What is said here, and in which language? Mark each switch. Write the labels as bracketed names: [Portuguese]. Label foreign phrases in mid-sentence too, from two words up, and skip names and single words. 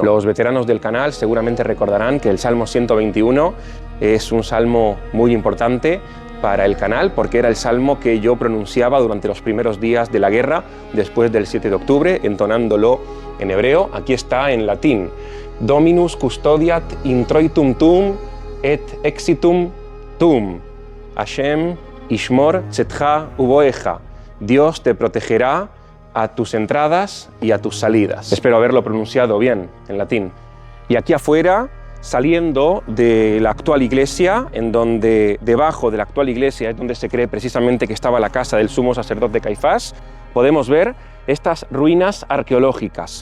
[Spanish] Los veteranos del canal seguramente recordarán que el Salmo 121 es un salmo muy importante para el canal, porque era el salmo que yo pronunciaba durante los primeros días de la guerra, después del 7 de octubre, entonándolo en hebreo. Aquí está en latín: [Latin] Dominus custodiat introitum tuum et exitum tuum. [Hebrew] השם ישמר צאתך ובואך. [Spanish] Dios te protegerá a tus entradas y a tus salidas. Espero haberlo pronunciado bien en latín. Y aquí afuera, saliendo de la actual iglesia, en donde debajo de la actual iglesia es donde se cree precisamente que estaba la casa del sumo sacerdote Caifás, podemos ver estas ruinas arqueológicas.